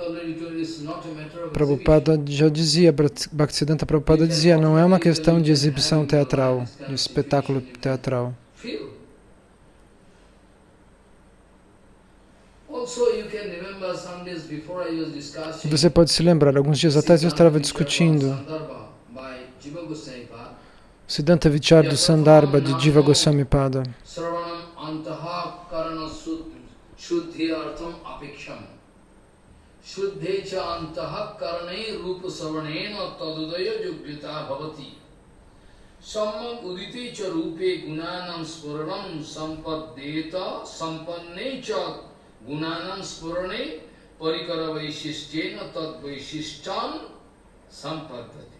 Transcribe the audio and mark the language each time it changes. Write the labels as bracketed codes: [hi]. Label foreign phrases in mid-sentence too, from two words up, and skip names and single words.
[pt] Prabhupada já dizia, Bhaktisiddhanta Prabhupada dizia, não é uma questão de exibição teatral, de espetáculo teatral. E você pode se lembrar, alguns dias atrás eu estava discutindo o Siddhanta Vichar do Sandarbha de Jiva Goswami Pada. [sa] Shuddhecha antaha karanai rupa savanena tadudaya yogyata bhavati. Sammam uditecha rupe gunanam spuranam sampadeta sampannecha gunanam spurane parikara vaishishtena tad vaishishtan sampadati.